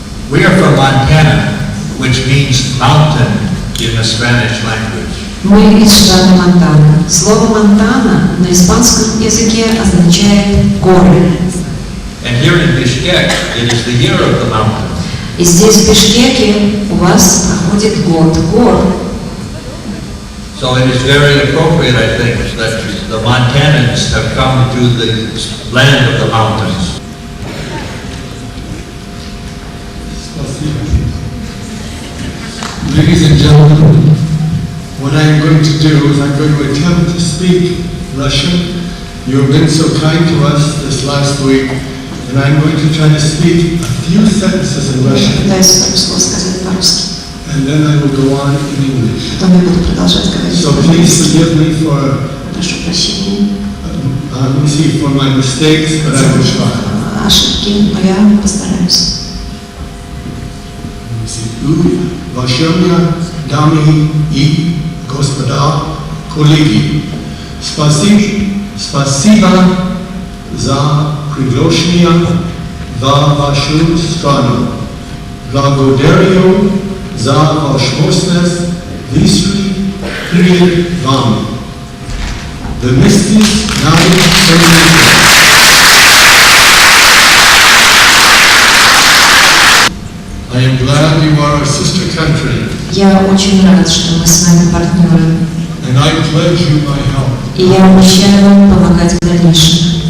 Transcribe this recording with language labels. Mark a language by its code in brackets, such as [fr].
[en] We are from Montana, which means mountain in the Spanish language. [ru] Мы из штата Монтана. Слово «Монтана» на испанском языке означает «горы». [en] And here in Bishkek, it is the year of the mountain. [ru] И здесь, в Бишкеке, у вас проходит год гор. [en] So it is very appropriate, I think, that the Montanans have come to the land of the mountains. Ladies and gentlemen, what I am going to do is I'm going to attempt to speak Russian. You have been so kind to us this last week, and I'm going to try to speak a few sentences in Russian. And then I will go on in English. So please forgive me for for my mistakes, but I will try. [ru] Ошибки, но я постараюсь. Уважаемые дамы и господа, коллеги, спасибо за приглашение в вашу страну. Благодарю за возможность высказать перед вами. Вместе с нами [en] I am glad you are our sister country. [ru] Я очень рад, что мы с вами партнеры. [en] And I pledge you my help. [ru] И я обещаю вам помогать в дальнейшем.